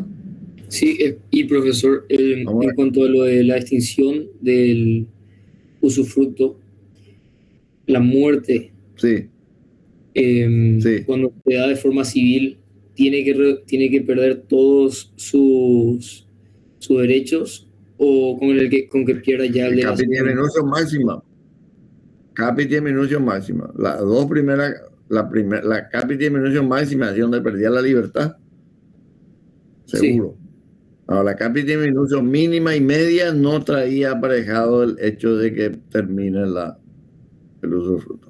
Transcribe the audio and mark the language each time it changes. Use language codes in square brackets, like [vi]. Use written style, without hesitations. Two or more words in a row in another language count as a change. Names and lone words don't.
[es] Sí, y profesor, en cuanto a lo de la extinción del usufructo, la muerte, Sí. Sí. Cuando se da de forma civil, tiene que perder todos sus derechos, o con que pierda ya el de la [la] Capita minutio máxima. Capita minutio máxima. [es] Las dos primeras, la [la] capita minutio máxima [es] es donde perdía la libertad. Seguro. Sí. Ahora, la [la] capita minutio mínima [es] y media no traía aparejado el hecho de que termine el usufructo.